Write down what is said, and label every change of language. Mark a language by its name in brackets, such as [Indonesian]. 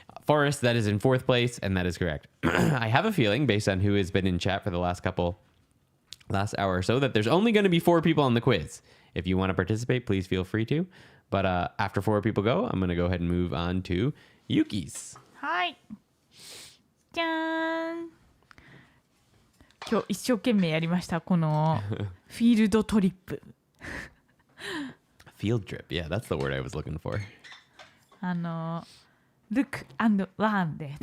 [English] Forrest, that is in fourth place, and that is correct. I have a feeling, based on who has been in chat for the last hour or so, that there's only going to be 4 people on the quiz. If you want to participate, please feel free to. But after 4 people go, I'm going to go ahead and move on to Yuki's. [Japanese] はい。じゃーん。今日一生懸命やりましたこのフィールドトリップ。 [English] Field trip. Yeah, that's the word I was looking for. Look and learn [Japanese] です。